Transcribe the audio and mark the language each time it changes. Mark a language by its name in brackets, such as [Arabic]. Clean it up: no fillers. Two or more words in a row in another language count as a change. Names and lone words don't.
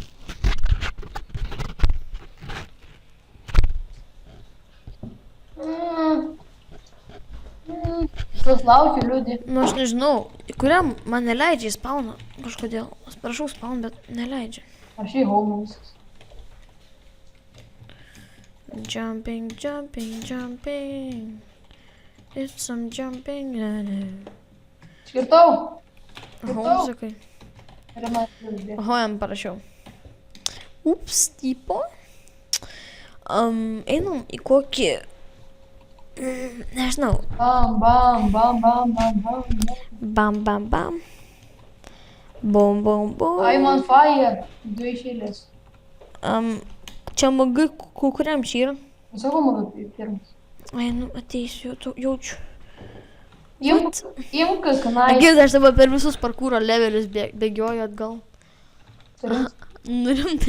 [Lithuanian] Šitas laukiu liūdį. Nu, aš nežinau, kuriam man neleidžia į spawną kažkodėl. Aš prašau spawn, bet neleidžia. Aš į home viskas. [English] Jumping. It's some jumping. [Lithuanian] Skirtau. Homesikai. Ir man atbėga. Oho, jam parašiau. Ups, tipo. Einam į kokį... nežinau. Bam, bam, bam, bam, bam, bam. Bam, bam, bam. Bom, bom, bom. [English] I'm on fire. [Lithuanian] 2 iš eilės. Čia magai, kuriam čia yra? Savo mano pirmas. Ai, nu, ateisiu, jaučiu. Imk kanai. Girdi, aš dabar per visus parkūro levelius bėgioju atgal. Nu, rimtai.